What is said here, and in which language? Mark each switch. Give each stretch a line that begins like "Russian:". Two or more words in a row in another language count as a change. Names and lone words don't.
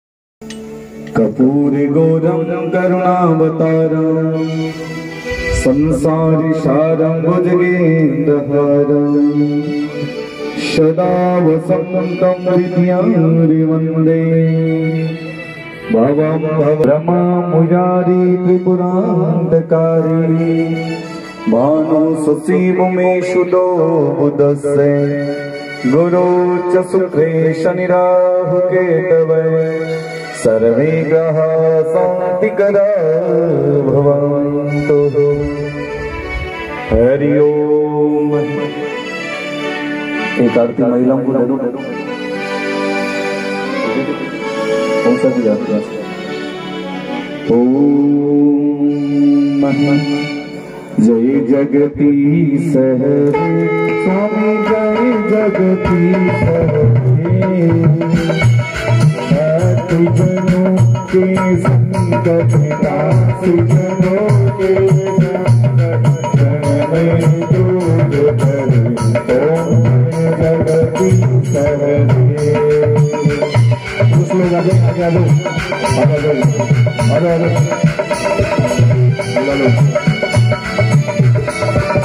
Sanskrit: कपूर गौरम करुणावतारम संसारी सारम भुजगेन्द्रहारम सदा वसन्तं हृदयारि वन्दे भवं भ्रमा मुरारी त्रिपुरान्धकारी भानु शशिभुमेषु बुधस्य गुरु च शुक्रे शनिराहु केतवे सर्वे ग्रहा शान्तिकरा भवन्तु।
Hindi: हरि ओम। एक आरती महिलाओं को दे दो। कौन सा भी आरती? ओम जय जगदीश हरे स्वामी जय जगदीश हरे जनों के संकट नासु जनों के संकट दूर करे ओम जगदीश हरे। उसमें आगे आगे आगे आगे आगे आगे आगे